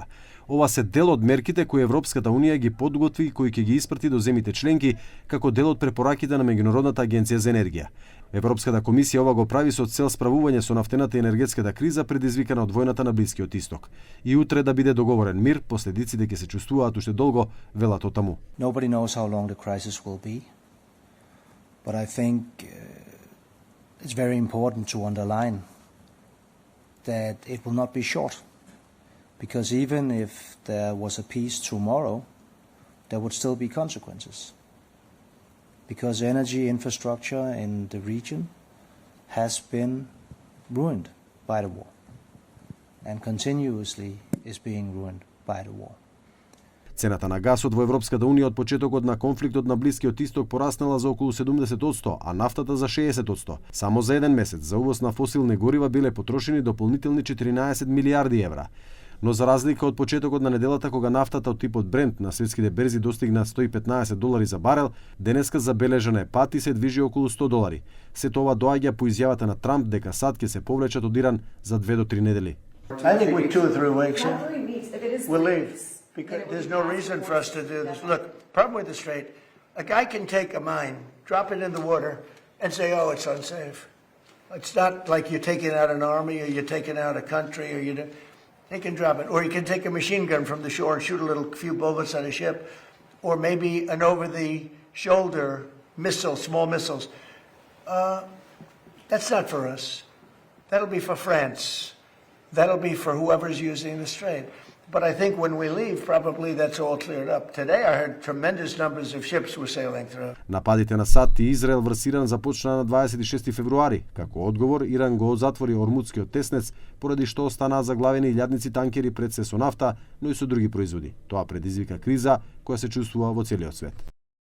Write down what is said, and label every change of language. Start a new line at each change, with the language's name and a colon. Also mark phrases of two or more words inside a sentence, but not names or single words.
Macedonian: Ова се дел од мерките кои Европската Унија ги подготви и кои ќе ги испрати до земите членки како дел од препораките на Меѓународната агенција за енергија. Европската комисија ова го прави со цел справување со нафтената и енергетската криза предизвикана од војната на Блискиот Исток. И утре да биде договорен мир, последиците ќе се чувствуваат уште долго, велат од таму.
English: Nobody knows how long the crisis will be, but I think it's very important to underline that it will not be short, because even if there was a peace tomorrow, there would still be consequences, because energy infrastructure in the region has been ruined by the war and continuously is being ruined by the war.
Macedonian: Цената на гасот во Европската Унија од почетокот на конфликтот на Блискиот Исток пораснала за околу 70%, а нафтата за 60%. Само за еден месец за увоз на фосилни горива биле потрошени дополнителни 14 милијарди евра. Но за разлика од почетокот на неделата кога нафтата од типот Брент на светските берзи достигна $115 за барел, денеска забележан е пат и се движи околу $100. Сето ова доаѓа по изјавата на Трамп дека САД ќе се повлечат од Иран за 2 до 3 недели.
English: I think with 2 or 3 weeks, we'll leave. Because there's no reason for us to do this. Look, problem with the Strait, a guy can take a mine, drop it in the water, and say, oh, it's unsafe. It's not like you're taking out an army or you're taking out a country, or they can drop it. Or you can take a machine gun from the shore and shoot a few bullets at a ship, or maybe an over-the-shoulder missile, small missiles. That's not for us. That'll be for France. That'll be for whoever's using the Strait. But I think when we leave, probably that's all cleared up. Today I heard tremendous numbers of ships were sailing through.
Macedonian: Нападите на САД и Израел врз Иран започнаа на 26 февруари. Како одговор, Иран го затвори Ормудскиот теснец, поради што останаа заглавени илјадници танкери пред се со нафта, но и со други производи. Тоа предизвика криза која се чувствува во целиот свет.